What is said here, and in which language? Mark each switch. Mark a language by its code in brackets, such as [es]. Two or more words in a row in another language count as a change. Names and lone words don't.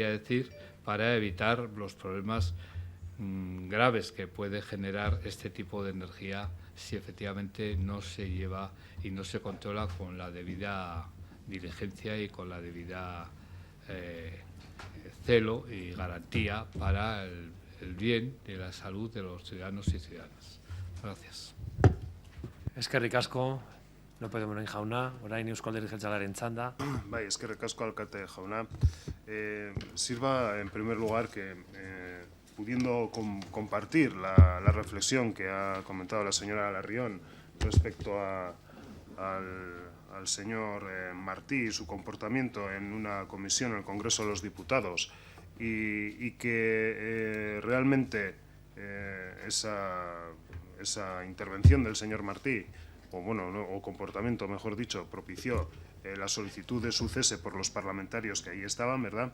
[es] a decir, para evitar los problemas graves que puede generar este tipo de energía si efectivamente no se lleva y no se controla con la debida diligencia y con la debida celo y garantía para el bien de la salud de los ciudadanos y ciudadanas. Gracias. [eu] Eskerrik asko, López de Munain jauna, orain Eusko Alderdi Jeltzalearen txanda. Bai, eskerrik asko alkate jauna. [es] Sirva en primer lugar que pudiendo compartir la reflexión que ha comentado la señora Larrión respecto al señor Martí y su comportamiento en una comisión en el Congreso de los Diputados y que realmente esa intervención del señor Martí o comportamiento, mejor dicho, propició la solicitud de su cese por los parlamentarios que ahí estaban, ¿verdad?